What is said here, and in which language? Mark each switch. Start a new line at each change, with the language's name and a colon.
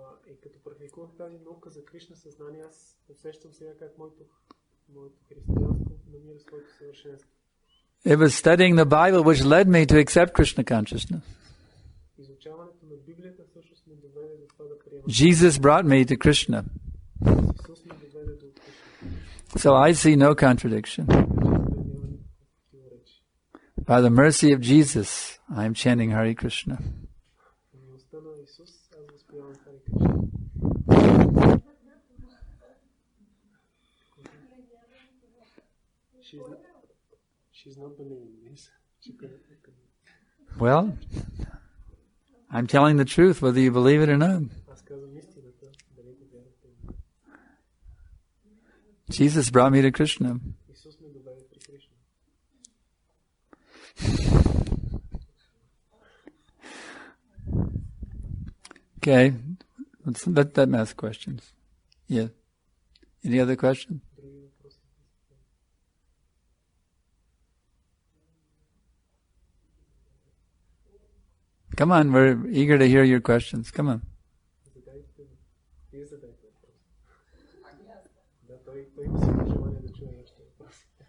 Bulgarian: И като практикувах тази наука за Кришна съзнание, аз усещам сега как моето християнство намира своето съвършенство.
English: It was studying the Bible which led me to accept Krishna consciousness.
Bulgarian: Изучаването на Библията всъщност ме доведе до това да приема.
English: Jesus brought me to Krishna.
Bulgarian: Исус ме доведе до Кришна.
English: So I see no contradiction.
Bulgarian: Няма никакво противоречие.
English: By the mercy of Jesus, I am chanting Hare Krishna.
Bulgarian: В милостта на Исус аз възпявам Харе Кришна.
English: She's not believing this. She couldn't. Well, I'm telling the truth whether you believe it or not.
Bulgarian: Аз казвам истината, дали го вярвате.
English: Jesus brought me to Krishna.
Bulgarian: Исус ме доведе при Кришна.
English: Okay, let them ask questions. Yeah. Any other questions?
Bulgarian: Други въпроси?
English: Come on, we're eager to hear your questions. Come on.
Bulgarian: Задайте. Вие задайте въпрос. Да, той има силно желание да чуе вашите въпроси.